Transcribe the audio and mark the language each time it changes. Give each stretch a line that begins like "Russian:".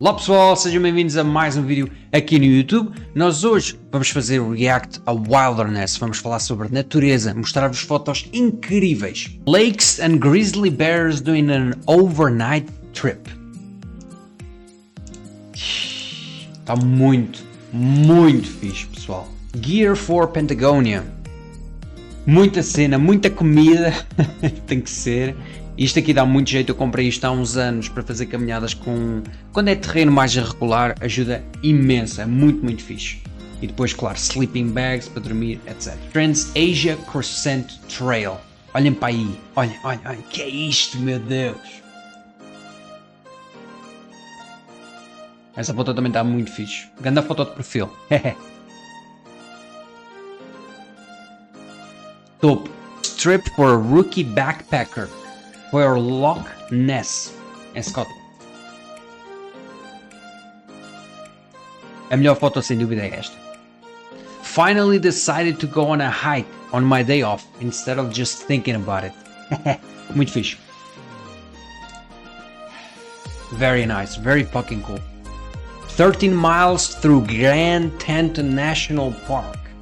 Portuguese: Olá pessoal, sejam bem-vindos a mais um vídeo aqui no YouTube. Nós hoje vamos fazer o react a Wilderness, vamos falar sobre natureza, mostrar-vos fotos incríveis.
English: Lakes and grizzly bears doing an overnight trip.
Portuguese: Está muito fixe, pessoal.
English: Gear for Patagonia.
Portuguese: Muita cena, muita comida, tem que ser. Isto aqui dá muito jeito, eu comprei isto há uns anos para fazer caminhadas com... Quando é terreno mais irregular, ajuda imenso, é muito fixe. E depois, claro,
English: sleeping bags
Portuguese: para dormir, etc. Trans-Asia Crescent Trail. Olhem para aí, olhem, que é isto, meu Deus. Essa foto também está muito fixe. Grande foto de perfil.
English: Top. Trip for a rookie backpacker. For Loch Ness,
Portuguese: em
English: Scotland.
Portuguese: A melhor foto sem dúvida é esta.
English: Finally decided to go on a hike on my day off instead of just thinking about it.
Portuguese: Muito fixe.
English: Very nice, very fucking cool. 13 miles through Grand Teton National Park.